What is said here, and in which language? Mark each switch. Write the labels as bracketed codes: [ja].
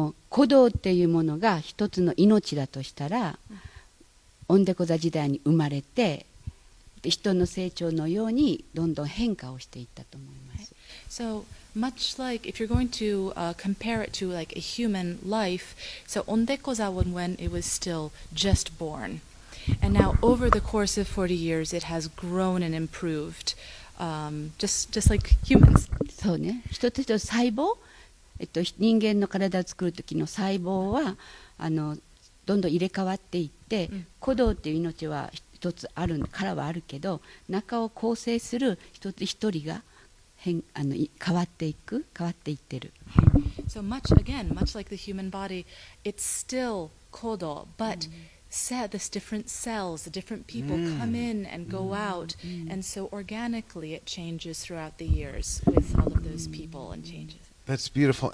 [ja] 鼓動っていうものが一つの命だとしたら、オンデコ座時代に生まれて、人の成長のようにどんどん変化をしていったと思います。 [en] So much like if you're going to compare it to like a human life, so Ondekoza when it was still just born, and now over the course of 40 years it has grown and improved, just like humans. [ja] そうね。一つ一つ細胞、人間の体を作る時の細胞はどんどん入れ替わっていって、鼓動っていう命は一つあるからはあるけど、中を構成する一つ一人が変わっていってる。 [en] So much like the human body, it's still kodo, but this different cells, the different people come in and go out, and so organically it changes throughout the years with all of those people and changes. That's beautiful.